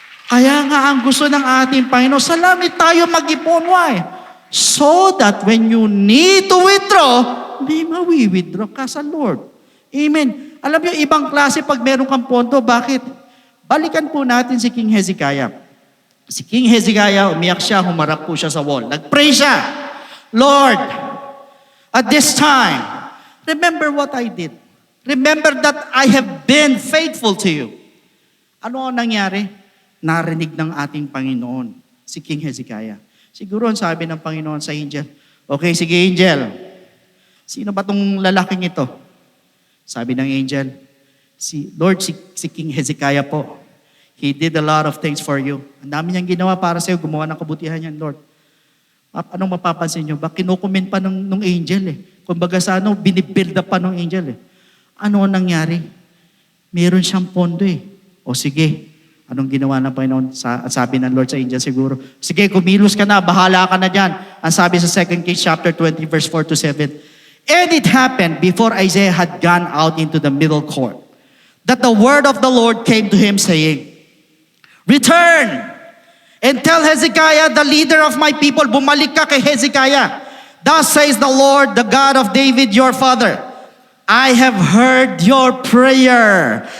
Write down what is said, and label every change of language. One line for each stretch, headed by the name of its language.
Filipino: Kaya nga ang gusto ng ating Panginoon, sa langit tayo mag-ipon.
English: Why? So that when you need to withdraw,
Filipino: hindi mawi-withdraw ka sa Lord. Amen. Alam niyo, ibang klase pag meron kang pondo. Bakit? Balikan po natin si King Hezekiah. Si King Hezekiah, umiyak siya, humarap po siya sa wall. Nag-pray siya,
English: "Lord, at this time, remember what I did. Remember that I have been faithful to you."
Filipino: Ano ang nangyari? Narinig ng ating Panginoon, si King Hezekiah. Siguro ang sabi ng Panginoon sa angel, "Okay, sige angel, sino ba tong lalaking ito?" Sabi ng angel, Lord, si King Hezekiah po.
English: He did a lot of things for you.
Filipino: Ang dami niyang ginawa para sa iyo, gumawa ng kabutihan yan, Lord. Anong mapapansin nyo? Ba kinukomment pa nung angel eh. Kumbaga sa binibuild up pa nung angel eh. Ano ang nangyari? Meron siyang pondo eh. O sige, anong ginawa ng Panginoon? Sabi ng Lord sa angel siguro, "Sige, kumilos ka na, bahala ka na dyan." Ang sabi sa
English: 2 Kings chapter 20 verse 4 to 7, "And it happened before Isaiah had gone out into the middle court, that the word of the Lord came to him saying, 'Return and tell Hezekiah, the leader of my people,'"
Filipino: bumalik ka kay Hezekiah,
English: "'Thus says the Lord, the God of David your father, I have heard your prayer.